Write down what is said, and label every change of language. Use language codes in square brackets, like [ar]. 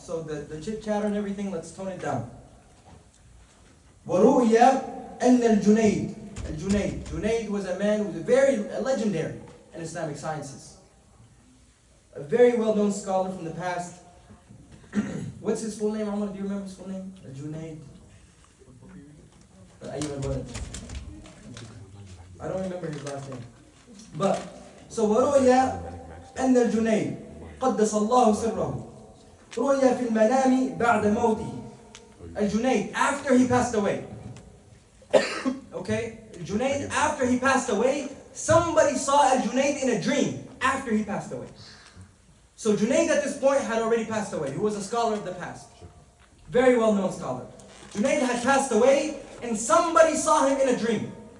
[en] So the chit chatter and everything, let's tone it down. [ar] وَرُؤْيَ أَنَّ الْجُنَيْدِ [en] Junayd was a man who was a legendary in Islamic sciences. A very well-known scholar from the past. What's his full name, Umar? Do you remember his full name? Junayd. I don't remember his last name. But, so [ar] وَرُؤْيَ أَنَّ الْجُنَيْدِ قَدَّسَ اللَّهُ سِرَّهُ رُؤْيَ فِي الْمَنَامِ بَعْدَ مَوْتِهِ [en] Al-Junayd, after he passed away. Okay? Al-Junayd, after he passed away, somebody saw Al-Junayd in a dream after he passed away. So Junayd at this point had already passed away. He was a scholar of the past. Very well-known scholar. Junayd had passed away, and somebody saw him in a dream.